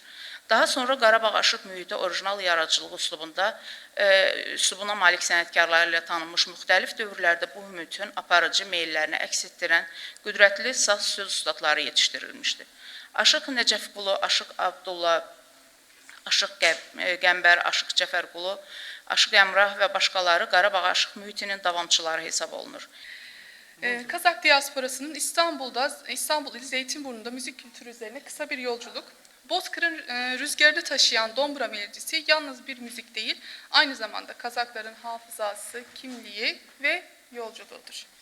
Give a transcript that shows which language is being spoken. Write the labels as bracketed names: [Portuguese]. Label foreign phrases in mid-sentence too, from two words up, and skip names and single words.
[Azerbaijani] Daha sonra Qarabağ aşıq mühiti orijinal yaradıcılığı üslubuna malik sənətkarları ilə tanınmış müxtəlif dövrlərdə bu mühitin aparıcı meyillərini əks etdirən qüdrətli saz söz ustadları yetişdirilmişdi. Aşıq Nəcəfqulu, Aşıq Abdullah, Aşıq Qəmbər, Aşıq Cəfərqulu, Aşıq Əmrah və başqaları Qarabağ aşıq mühitinin davamçıları hesab olunur. [Turkish] Kazak diasporasının İstanbul ili Zeytinburnu'nda müzik kültürü üzerine kısa bir yolculuk. Bozkır'ın rüzgarını taşıyan Dombra melodisi yalnız bir müzik değil, aynı zamanda Kazakların hafızası, kimliği ve yolculuğudur.